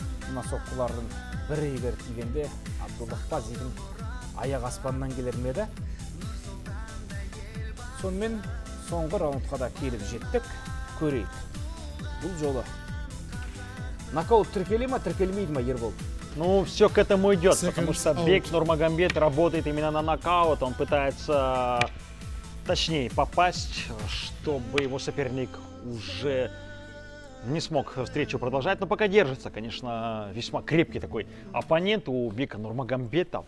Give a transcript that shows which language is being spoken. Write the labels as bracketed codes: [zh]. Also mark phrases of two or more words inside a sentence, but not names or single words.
[kk] мына соққылардың бірі егер тигенде Абдуллах Пазидің аяқ аспаннан келер ме еді. Сонымен соңғы раундқа да келіп жеттік. Көрейік. Бұл жолы нокаут тіркеле ма, тіркелмейді ма, Ербол? [ru] Ну, все к этому идет, потому что Бек Нурмагомед работает именно на нокаут. Он пытается точнее попасть, чтобы его соперник уже не смог встречу продолжать, но пока держится. Конечно, весьма крепкий такой оппонент у Бека Нурмагомеда.